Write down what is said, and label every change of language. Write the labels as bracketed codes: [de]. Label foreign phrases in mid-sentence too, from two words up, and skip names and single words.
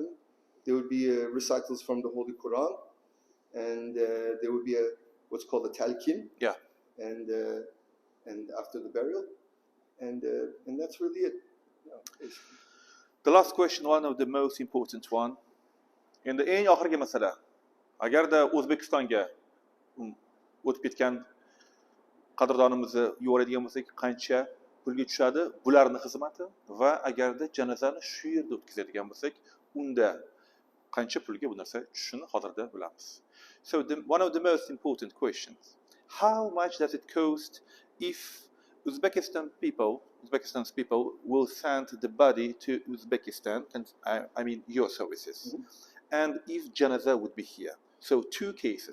[en] There would be recitals from the Holy Quran, and there would be what's called a talqin. And after the burial, and that's really it. The last question, one of the most important one. [uz] Endi eng oxirgi masala. Agarda O'zbekistonga o'tib ketgan qadrdonimizni yuboradigan bo'lsak, qancha pulga tushadi bularning xizmati va agarda janozani shu yerda o'tkazadigan bo'lsak, unda qancha pulga bu narsa tushishini hozirda bilamiz. [en] So one of the most important questions. How much does it cost if Uzbekistan's people will send the body to Uzbekistan, and I mean your services, and if janaza would be here? So two cases.